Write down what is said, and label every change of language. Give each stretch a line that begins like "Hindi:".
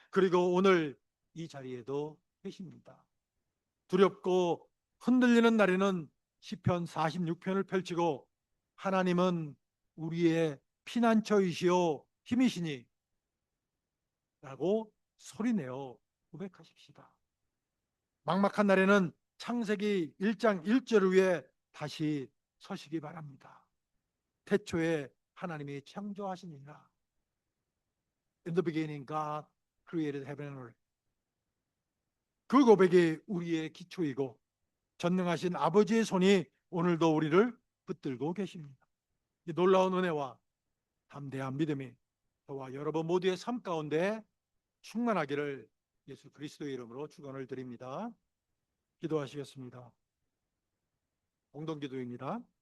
Korean: 그리고 오늘 이 자리에도 계십니다. 두렵고 흔들리는 날에는 시편 46편을 펼치고 하나님은 우리의 피난처이시오 힘이시니 라고 소리내어 고백하십시다. 막막한 날에는 창세기 1장 1절 위에 다시 서시기 바랍니다. 태초에 하나님이 창조하시니라.
English: In the beginning God created heaven and earth.
Korean: 그 고백이 우리의 기초이고 전능하신 아버지의 손이 오늘도 우리를 붙들고 계십니다. 이 놀라운 은혜와 담대한 믿음이 저와 여러분 모두의 삶 가운데 충만하기를 예수 그리스도의 이름으로 축원을 드립니다. 기도하시겠습니다. 공동기도입니다.